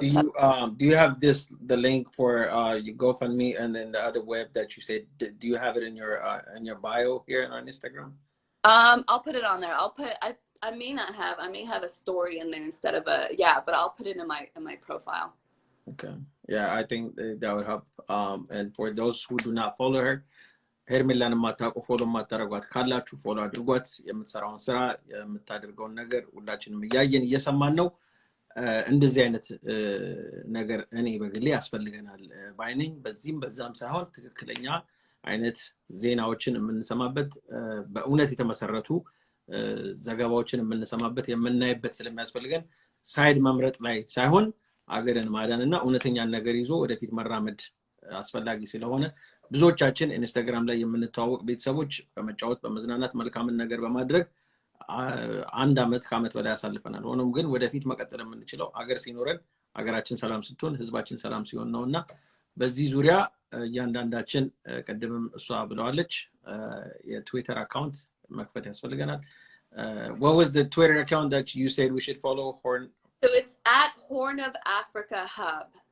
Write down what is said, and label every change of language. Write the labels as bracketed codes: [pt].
[en] do you have the link for your GoFundMe and then the other web that you said? Do you have it in your bio here on Instagram? I'll put it on there. I may not have. I may have a story in there instead of but I'll put it in my profile. Okay. Yeah, I think that would help. And for those who do not follow her, [am] ሄርሜላን የማታውቁ ፎሎ የማታደርጓት ካላችሁ ፎሎ አድርጓት። የምትሰራውን ስራ የምታደርገውን ነገር ሁላችንም እያየን እየሰማን ነው። እንደዚህ አይነት ነገር እኔ በግሌ ያስፈልገናል ባይነኝ። በዚህም በዛም ሳይሆን ትክክለኛ አይነት ዜናዎችን የምንሰማበት፣ በእውነት የተመሰረቱ ዘገባዎችን የምንሰማበት የምናይበት ስለሚያስፈልገን ሳይድ መምረጥ ላይ ሳይሆን አገርን ማዳንና እውነተኛን ነገር ይዞ ወደፊት መራመድ አስፈላጊ ስለሆነ ብዙዎቻችን ኢንስታግራም ላይ የምንተዋወቅ ቤተሰቦች በመጫወት በመዝናናት መልካምን ነገር በማድረግ አንድ አመት ከአመት በላይ ያሳልፈናል። ሆኖም ግን ወደፊት መቀጠል የምንችለው አገር ሲኖረን፣ አገራችን ሰላም ስትሆን፣ ህዝባችን ሰላም ሲሆን ነውና በዚህ ዙሪያ እያንዳንዳችን ቀደምም እሷ ብለዋለች የትዊተር አካውንት መክፈት ያስፈልገናል። [en] What was the Twitter account that you said we should follow? So it's at Horn of Africa Hub.